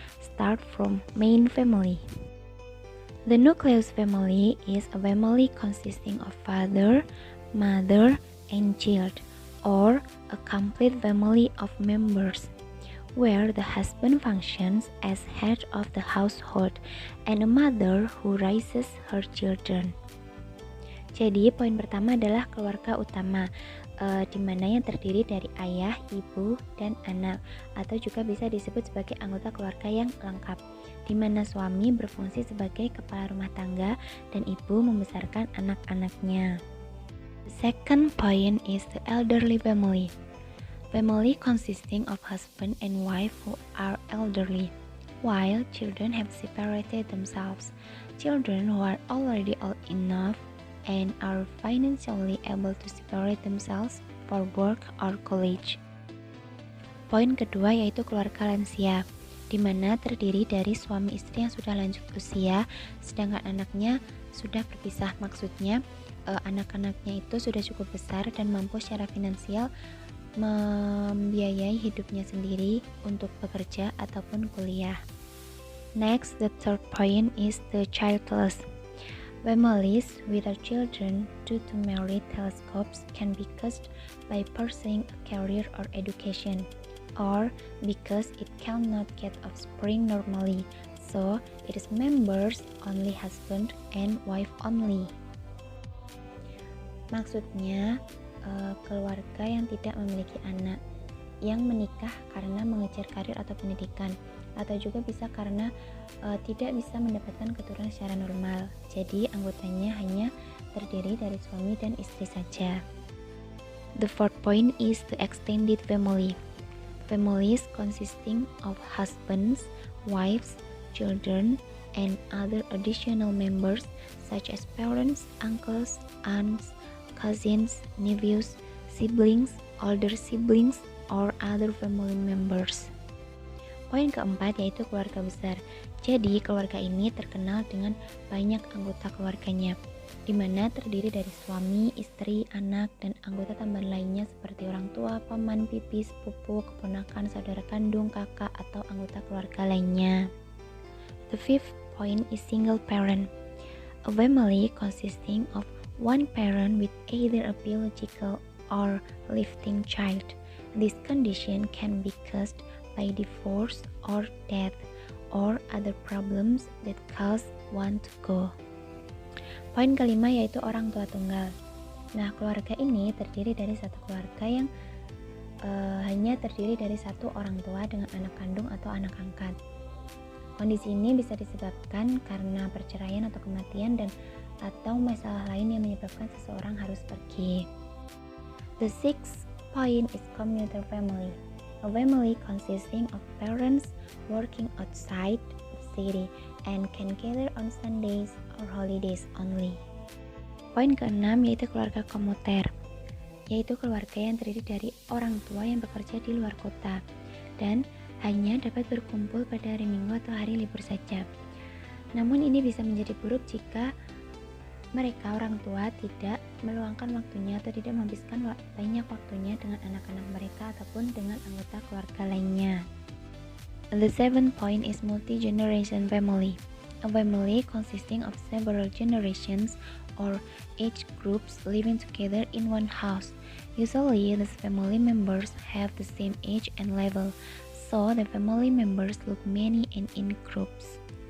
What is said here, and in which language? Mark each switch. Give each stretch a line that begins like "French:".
English: Start from main family. The nucleus family is a family consisting of father, mother, and child, or a complete family of members, where the husband functions as head of the household and a mother who raises her children.
Indonesian: Jadi poin pertama adalah keluarga utama, di mana yang terdiri dari ayah, ibu, dan anak, atau juga bisa disebut sebagai anggota keluarga yang lengkap, di mana suami berfungsi sebagai kepala rumah tangga dan ibu membesarkan anak-anaknya.
English: The second point is the elderly family. Family consisting of husband and wife who are elderly, while children have separated themselves. Children who are already old enough and are financially able to separate themselves for work or college.
Indonesian: Poin kedua yaitu keluarga lansia, di mana terdiri dari suami istri yang sudah lanjut usia, sedangkan anaknya sudah berpisah. Maksudnya anak-anaknya itu sudah cukup besar dan mampu secara finansial membiayai hidupnya sendiri untuk bekerja ataupun kuliah.
English: Next, the third point is the childless. Families without children due to married telescopes can be caused by pursuing a career or education, or because it cannot get offspring normally, so it is members only husband and wife only.
Indonesian: Maksudnya, keluarga yang tidak memiliki anak, yang menikah karena mengejar karir atau pendidikan, atau juga bisa karena tidak bisa mendapatkan keturunan secara normal. Jadi anggotanya hanya terdiri dari suami dan istri saja.
English: The fourth point is the extended family. Families consisting of husbands, wives, children, and other additional members such as parents, uncles, aunts, cousins, nephews, siblings, older siblings, or other family members.
Indonesian: Poin keempat yaitu keluarga besar. Jadi keluarga ini terkenal dengan banyak anggota keluarganya, di mana terdiri dari suami, istri, anak, dan anggota tambahan lainnya seperti orang tua, paman, bibi, sepupu, keponakan, saudara kandung, kakak, atau anggota keluarga lainnya.
English: The fifth point is single parent. A family consisting of one parent with either a biological or living child. This condition can be caused by divorce or death or other problems that cause one to go.
Indonesian: Poin kelima yaitu orang tua tunggal. Nah, keluarga ini terdiri dari satu keluarga yang hanya terdiri dari satu orang tua dengan anak kandung atau anak angkat. Kondisi ini bisa disebabkan karena perceraian atau kematian dan atau masalah lain yang menyebabkan seseorang harus pergi.
English: The sixth point is commuter family. A family consisting of parents working outside the city and can gather on Sundays or holidays only.
Indonesian: Poin keenam yaitu keluarga komuter, yaitu keluarga yang terdiri dari orang tua yang bekerja di luar kota dan hanya dapat berkumpul pada hari Minggu atau hari libur saja. Namun ini bisa menjadi buruk jika mereka orang tua tidak meluangkan waktunya atau tidak menghabiskan banyak waktunya dengan anak-anak mereka ataupun dengan anggota keluarga lainnya.
English: The seventh point is multi-generation family. A family consisting of several generations or age groups living together in one house. Usually, these family members have the same age and level, so the family members look many and in groups.